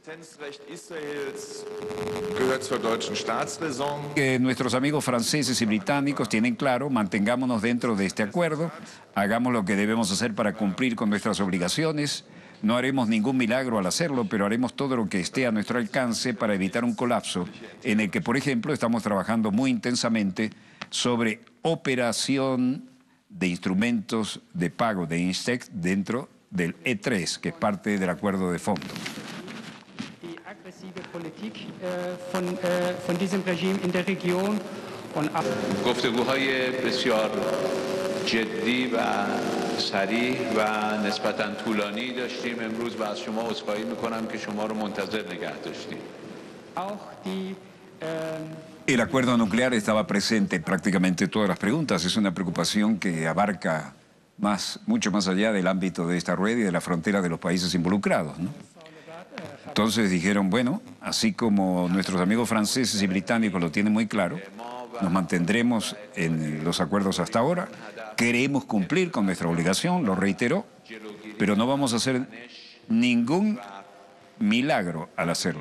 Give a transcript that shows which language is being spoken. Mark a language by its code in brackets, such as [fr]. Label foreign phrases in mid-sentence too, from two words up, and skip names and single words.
[es] Que nuestros amigos franceses y británicos tienen claro, mantengámonos dentro de este acuerdo, hagamos lo que debemos hacer para cumplir con nuestras obligaciones, no haremos ningún milagro al hacerlo, pero haremos todo lo que esté a nuestro alcance para evitar un colapso en el que, por ejemplo, estamos trabajando muy intensamente sobre operación de instrumentos de pago de INSTEX dentro del E3, que es parte del acuerdo de fondo. [de] Die aggressive Politik von diesem Regime in der Region [fa] گفتگوهای بسیار جدی و صریح و نسبتاً طولانی داشتیم امروز و از شما عذرخواهی میکنم که شما رو منتظر نگه داشتیم. [es] El acuerdo nuclear estaba presente en prácticamente todas las preguntas. Es una preocupación que abarca mucho más allá del ámbito de esta rueda y de la frontera de los países involucrados, ¿no? Entonces dijeron, bueno, así como nuestros amigos franceses y británicos lo tienen muy claro, nos mantendremos en los acuerdos hasta ahora, queremos cumplir con nuestra obligación, lo reiteró, pero no vamos a hacer ningún milagro al hacerlo.